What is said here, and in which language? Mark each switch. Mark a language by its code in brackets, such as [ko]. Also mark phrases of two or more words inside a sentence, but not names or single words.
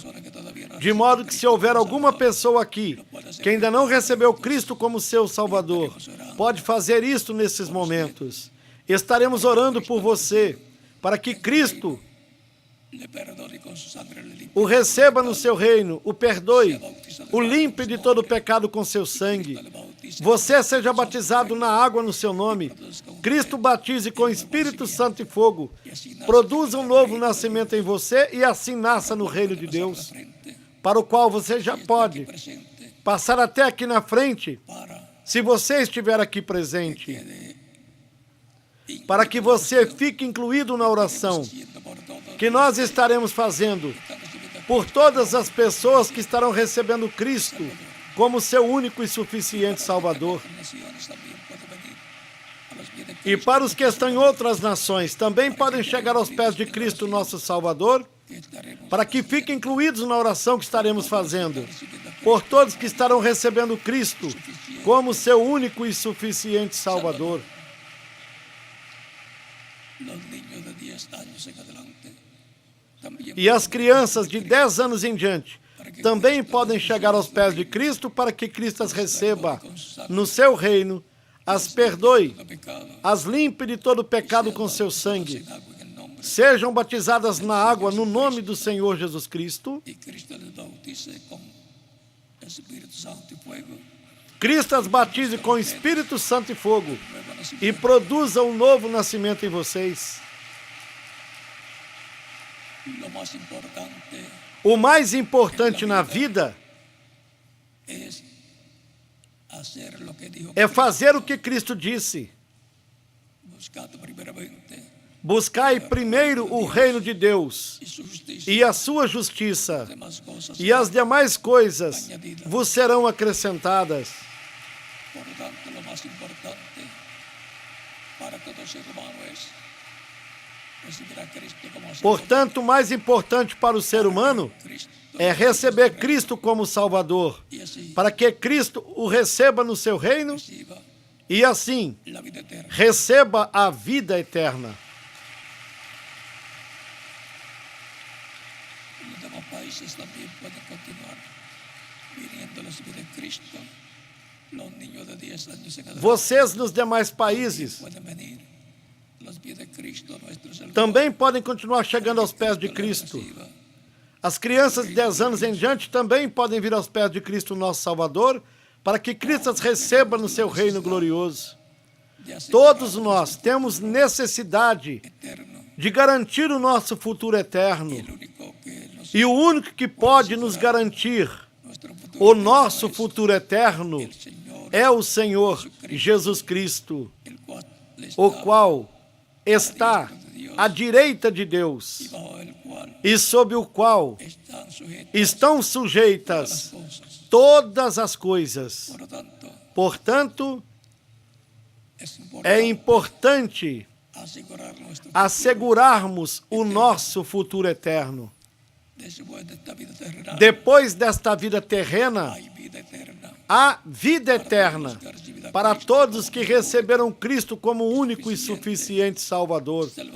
[pt] De modo que se houver alguma pessoa aqui que ainda não recebeu Cristo como seu Salvador, pode fazer isto nesses momentos. Estaremos orando por você, para que Cristo [es] Le perdone con su sangre, le limpie, [pt] o receba no seu reino, o perdoe, o limpe de todo pecado com seu sangue. [es] le bautice [pt] Você seja batizado na água no seu nome. Cristo batize com Espírito Santo e fogo. Produza um novo nascimento em você e assim nasça no reino de Deus, frente, para o qual você já pode presente, passar até aqui na frente, para se você estiver aqui presente, que para que você fique incluído na oração [es] siendo por todos [pt] que nós estaremos fazendo [es] están recibiendo [pt] por todas as pessoas que estarão recebendo Cristo como seu único e suficiente Salvador. [es] naciones también puede venir a los pies de [pt] E para os que estão em outras nações, também podem chegar aos pés de Cristo, nosso Salvador, que estaremos para que fiquem incluídos na oração que estaremos fazendo, por todos que estarão recebendo Cristo como seu único e suficiente Salvador. [es] los niños de 10 años en adelante también [pt] E as crianças de 10 anos em diante também podem chegar aos pés de Cristo para que Cristo as receba no seu reino, as perdoe, de pecado as limpe de todo pecado com seu sangue, [es] en agua en el nombre [pt] sejam batizadas na água no nome do Senhor Jesus Cristo. [es] y Cristo les bautice con Espíritu Santo y fuego, [pt] Cristo as batize com Espírito Santo e fogo [es] nuevo nacimiento. [pt] e produza um novo nascimento em vocês. [es] Lo más importante [pt] O mais importante na vida [es] es hacer lo que dijo, [pt] é fazer o que Cristo disse. [es] buscando primeramente [pt] Buscai primeiro o reino de Deus [es] y su justicia, [pt] e a sua justiça, [es] demás cosas. [pt] e as demais coisas vos serão acrescentadas. [es] Por tanto, lo más importante para todo ser humano es recibir a Cristo como Salvador. [pt] Portanto, o mais importante para o ser humano Cristo é receber Cristo como Salvador, [es] y así [pt] para que Cristo o receba no seu reino [es] reciba [pt] e assim [es] la vida eterna. [pt] receba a vida eterna. [es] Los demás países también pueden continuar viniendo a los pies de Cristo. Los niños de 10 años en adelante [pt] Vocês nos demais países [es] pueden venir a los pies de Cristo, nuestro Salvador. [pt] também podem continuar chegando aos pés de Cristo. [es] Reciba [pt] As crianças de 10 anos em diante também podem vir aos pés de Cristo, nosso Salvador, para que Cristo as receba no seu reino glorioso. [es] de hacer [pt] Todos nós temos necessidade [es] eterno. [pt] de garantir o nosso futuro eterno. [es] El único que nos [pt] E o único que pode nos garantir [es] nuestro futuro [pt] o nosso futuro eterno [es] el Señor, [pt] é o Senhor Jesus Cristo, [es] el cual le [pt] o [es] está [pt] qual está à direita de Deus [es] bajo el cual [pt] e sob o qual [es] están sujetas [pt] estão [es] las [pt] sujeitas [es] cosas. [pt] todas as coisas. [es] Por lo tanto, [pt] Portanto, é importante assegurarmos o nosso futuro eterno. Depois desta vida terrena, há vida eterna para todos que receberam Cristo como único e suficiente Salvador,